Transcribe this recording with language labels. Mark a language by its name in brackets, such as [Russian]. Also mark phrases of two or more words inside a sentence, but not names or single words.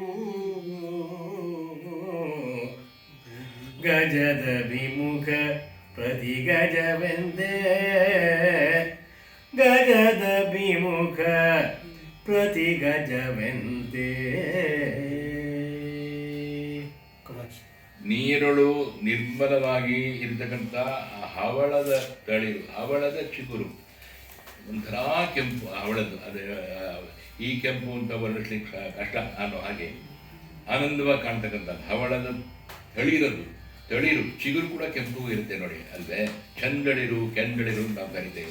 [Kannada] ಗಜದ ವಿಮುಖ ಪ್ರತಿ ಗಜವೆಂದೇ. ಗಜದ ವಿಮುಖ ಪ್ರತಿ ಗಜವೆಂದೇ. ನೀರೊಳು ನಿರ್ಮಲವಾಗಿ ಇರತಕ್ಕಂಥ ಹವಳದ ತಳಿರು, ಹವಳದ ಚಿಗುರು, ಒಂಥರ ಕೆಂಪು ಹವಳದ್ದು. ಅದೇ ಈ ಕೆಂಪು ಅಂತ ವರ್ಣಿಸ್ಲಿಕ್ಕೆ ಕಷ್ಟ ಅನ್ನೋ ಹಾಗೆ ಆನಂದವಾಗಿ ಕಾಣ್ತಕ್ಕಂಥ ಹವಳದ ತಳಿರದು. ತಳಿರು ಚಿಗುರು ಕೂಡ ಕೆಂಪು ಇರುತ್ತೆ ನೋಡಿ ಅಲ್ವೇ. ಚಂದಳಿರು, ಕೆಂದಳಿರು ನಾವು ಕರಿತೇವೆ.